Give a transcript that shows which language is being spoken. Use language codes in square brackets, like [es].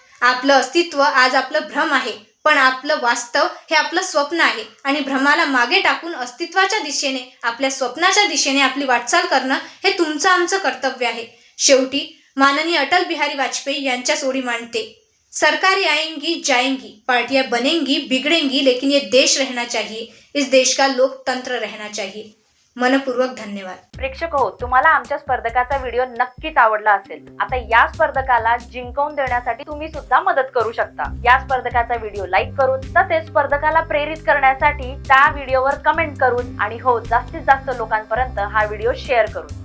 [mr] आपलं अस्तित्व आज आपलं भ्रम आहे, पण आपलं वास्तव हे आपलं स्वप्न आहे आणि भ्रमाला मागे टाकून अस्तित्वाच्या दिशेने, आपल्या स्वप्नाच्या दिशेने आपली वाटचाल करणं हे तुमचं आमचं कर्तव्य आहे. शेवटी माननीय अटल बिहारी वाजपेयी यांच्याच ओळी मांडते. [hi] सरकारें आएंगी जाएंगी, पार्टियां बनेंगी बिगड़ेंगी, लेकिन ये देश रहना चाहिए, इस देश का लोकतंत्र रहना चाहिए. [mr] मनपूर्वक धन्यवाद. प्रेक्षक हो, तुम्हाला आमच्या स्पर्धकाचा व्हिडिओ नक्कीच आवडला असेल. आता या स्पर्धकाला जिंकवून देण्यासाठी तुम्ही सुद्धा मदत करू शकता. या स्पर्धकाचा व्हिडिओ लाईक करून, तसेच स्पर्धकाला प्रेरित करण्यासाठी त्या व्हिडिओवर कमेंट करून आणि हो जास्तीत जास्त लोकांपर्यंत हा व्हिडिओ शेअर करून.